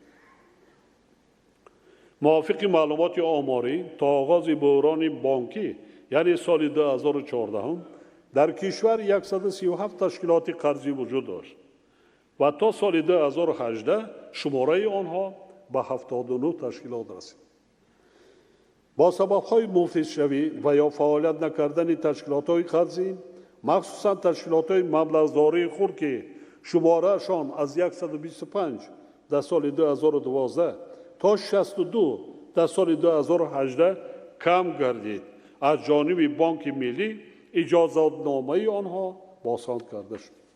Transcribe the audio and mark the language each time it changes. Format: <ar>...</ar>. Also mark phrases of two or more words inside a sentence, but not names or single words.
<tg>мувофиқи маълумоти оморӣ то оғози буҳрони бонкӣ яъне соли 2014 дар кишвар 137 ташкилоти қарзӣ вуҷуд дошт ва то соли 2018 шумораи онҳо ба 79 ташкилот расид.</tg> <fa>با سبب‌های مفلس‌شوی و یا فعالیت نکردن تشکیلات‌های قرضی، مخصوصا تشکیلات‌های مبلغداری خرد که شماره‌شان از 125 در سال 2012 تا 62 در سال 2018 کم گردید، از جانب بانک ملی اجازه‌نامه آنها بازخوانی کرده شد.</fa>